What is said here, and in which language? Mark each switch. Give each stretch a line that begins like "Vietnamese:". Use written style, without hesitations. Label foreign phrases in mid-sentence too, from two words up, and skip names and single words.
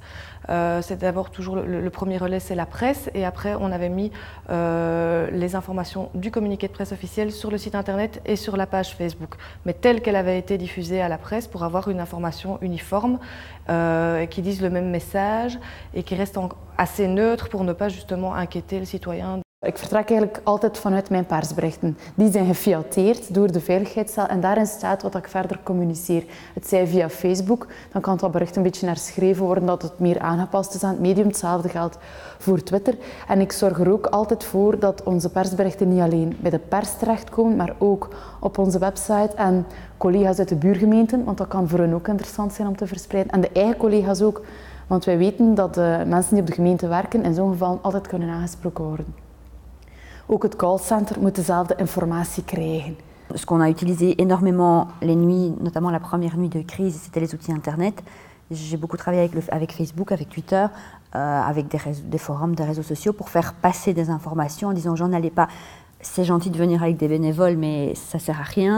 French: C'est d'abord toujours le premier relais, c'est la presse, et après on avait mis les informations du communiqué de presse officiel sur le site internet et sur la page Facebook, mais telle qu'elle avait été diffusée à la presse pour avoir une information uniforme qui dise le même message et qui reste assez neutre pour ne pas justement inquiéter le citoyen.
Dutch: Ik vertrek eigenlijk altijd vanuit mijn persberichten. Die zijn gefilteerd door de veiligheidscel en daarin staat wat ik verder communiceer. Het zij via Facebook, dan kan dat bericht een beetje herschreven worden dat het meer aangepast is aan het medium. Hetzelfde geldt voor Twitter. En ik zorg er ook altijd voor dat onze persberichten niet alleen bij de pers terechtkomen, maar ook op onze website en collega's uit de buurgemeenten, want dat kan voor hen ook interessant zijn om te verspreiden. En de eigen collega's ook, want wij weten dat de mensen die op de gemeente werken in zo'n geval altijd kunnen aangesproken worden. Ook het callcenter moet dezelfde informatie krijgen.
French: Ce qu'on a utilisé énormément les nuits, notamment la première nuit de crise, c'était les outils internet. J'ai beaucoup travaillé avec Facebook, avec Twitter, avec des forums, des réseaux sociaux pour faire passer des informations en disant aux gens n'allez pas, c'est gentil de venir avec des bénévoles mais ça sert à rien.